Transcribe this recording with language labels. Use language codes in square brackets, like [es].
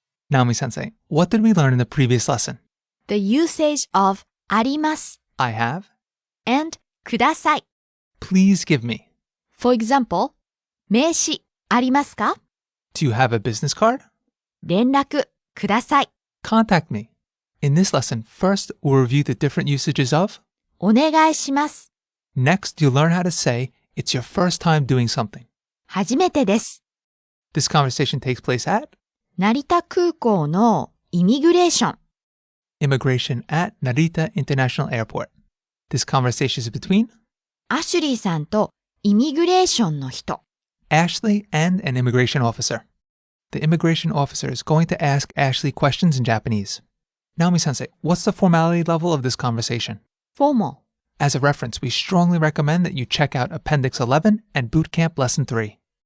[en] Naomi-sensei, what did we learn in the previous lesson? The usage of あります I have. and ください。 Please give me. For example, [ja] 名刺ありますか？ [en] Do you have a business card? [ja] 連絡ください。 [en] Contact me. In this lesson, first we'll review the different usages of. [ja] お願いします。 [en] Next, you'll learn how to say it's your first time doing something. [ja] 初めてです。 [en] This conversation takes place at [ja] 成田空港のイミグレーション。 [en] immigration at Narita International Airport. This conversation is between [ja] アシュリーさんとイミグレーションの人。 [en] Ashley and an immigration officer. The immigration officer is going to ask Ashley questions in Japanese. Naomi-sensei, what's the formality level of this conversation? Formal. As a reference, we strongly recommend that you check out Appendix 11 and Bootcamp Lesson 3.